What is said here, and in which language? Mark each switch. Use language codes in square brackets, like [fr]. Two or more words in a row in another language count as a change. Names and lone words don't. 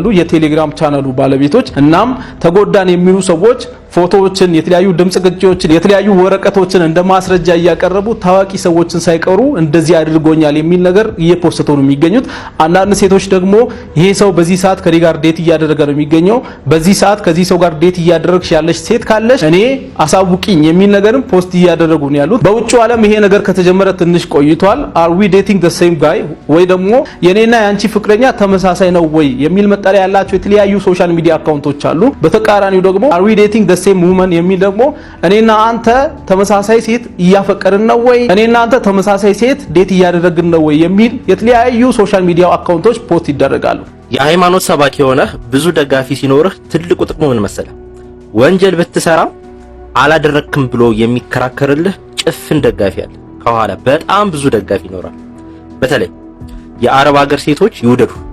[am] የቴሌግራም ቻናሉ ባለቤቶች። እናም ተጎዳን የሚሉ ሰዎች ፎቶዎችን፣ የተለያዩ ድምጽ ቅጂዎችን፣ የተለያዩ ወረቀቶችን እንደ ማስረጃ እያቀረቡ ታዋቂ ሰዎችን ሳይቀሩ እንደዚህ አድርጎኛል የሚል ነገር እየፖስተው ነው የሚገኙት። አንዳንድ ሴቶች ደግሞ ይሄ ሰው በዚህ ሰዓት ከኔ ጋር ዴት እያደረገ ነው የሚገኘው፣ በዚህ ሰዓት ከዚህ ሰው ጋር ዴት እያደረግሽ ያለሽ ሴት ካለሽ እኔ አሳውቂኝ የሚል ነገርም ፖስት እያደረጉ ነው ያሉት። በውጭው ዓለም ይሄ ነገር ከተጀመረ ትንሽ ቆይቷል። [en] are we dating the same guy [am] ወይ ደግሞ የኔና ያንቺ ፍቅረኛ ተመሳሳይ ነው ወይ የሚል መጠሪያ ያላቸው የተለያዩ [en] social media [am] አካውንቶች አሉ። በተቃራኒው ደግሞ [en] are we dating the same woman [am] የሚል ደግሞ እኔና አንተ ተመሳሳይ ሴት እያፈቀርን ነው ወይ፣ እኔና አንተ ተመሳሳይ ሴት ዴት እያደረግን ነው ወይ የሚል የተለያዩ [en] social media [am] አካውንቶች ፖስት ይደረጋሉ። የሃይማኖት ሰባኪ ሆነህ ብዙ ደጋፊ ሲኖርህ ትልቁ ጥቅሙ ምን መሰለህ? ወንጀል ብትሰራ አላደረክም ብሎ የሚከራከርልህ ጭፍን ደጋፊ አለ። ከኋላ በጣም ብዙ ደጋፊ ይኖራል። በተለይ የአረብ ሀገር ሴቶች ይውደዱ።